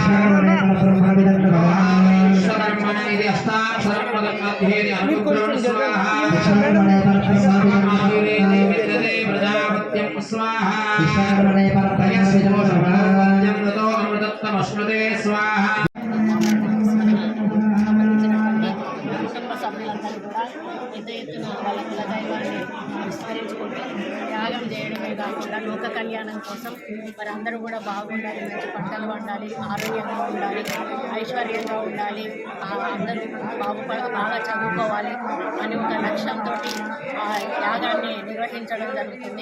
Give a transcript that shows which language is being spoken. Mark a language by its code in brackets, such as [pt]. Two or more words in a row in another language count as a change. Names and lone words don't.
[sa] विश्वकर्मणि अष्टाक्षरं पदं मध्येति अनुग्रहं स्वाहा। विद्यते प्रजापत्यं स्वाहा। यस्योषधो अमृतत्वमश्नुते स्वाहा। [te] సభ్యులందరూ కూడా పెద్ద ఎత్తున వాళ్ళ కులదైవాన్ని విస్మరించుకుంటూ త్యాగం చేయడమే కాకుండా లోక కళ్యాణం కోసం మరి అందరూ కూడా బాగుండాలి, మంచి పంటలు పండాలి, ఆరోగ్యంగా ఉండాలి, ఐశ్వర్యంగా ఉండాలి, అందరూ బాగా చదువుకోవాలి అని ఒక లక్ష్యంతో ఆ యాగాన్ని నిర్వహించడం జరుగుతుంది.